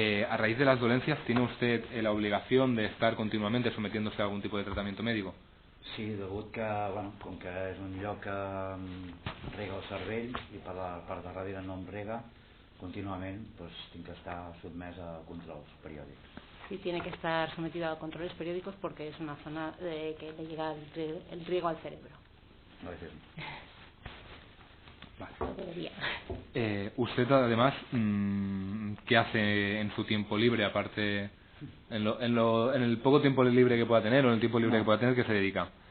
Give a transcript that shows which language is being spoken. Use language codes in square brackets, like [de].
[es] A raíz de las dolencias, ¿tiene usted la obligación de estar continuamente sometiéndose a algún tipo de tratamiento médico? [ca] Sí, degut que, bueno, com que és un lloc que rega el cervell i per la part de darrere no em rega, contínuament tinc que estar sotmès a controls periòdics. [es] Sí, tiene que estar sometido a controles periódicos porque es una zona que le llega el riego al cerebro. A veces no. Vale. Debería. Usted además, ¿qué hace en su tiempo libre, aparte, en el poco tiempo libre que pueda tener o en el tiempo libre que pueda tener, que se dedica?